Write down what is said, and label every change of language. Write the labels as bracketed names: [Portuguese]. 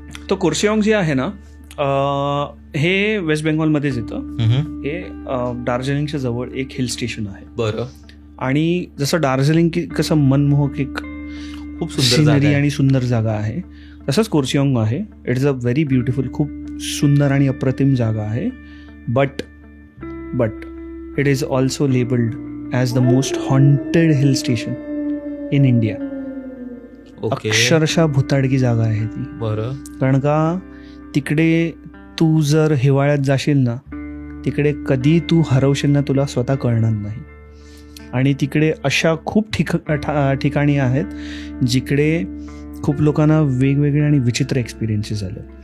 [Marathi] तो कोर्सियांग जे आहे ना, हे वेस्ट बेंगॉलमध्येच येतं. हे दार्जिलिंगच्या जवळ एक हिल स्टेशन आहे. बरं. आणि जसं दार्जिलिंग कसं मनमोहक एक खूप सुंदर आणि सुंदर जागा आहे, तसंच कोर्सियांग आहे. [English] it's a very beautiful, [Marathi] खूप सुंदर आणि अप्रतिम जागा आहे. [English] But it is also labelled as the most haunted hill station in India. [Marathi] अक्षरशः भुताडकी जागा आहे ती. बरं. कारण का तिकडे तू जर हिवाळ्यात जाशील ना, तिकडे कधी तू हरवशील ना तुला स्वतः कळणार नाही. आणि तिकडे अशा खूप ठिकाणी आहेत जिकडे खूप लोकांना वेगवेगळे आणि विचित्र एक्सपिरियन्सेस झाले.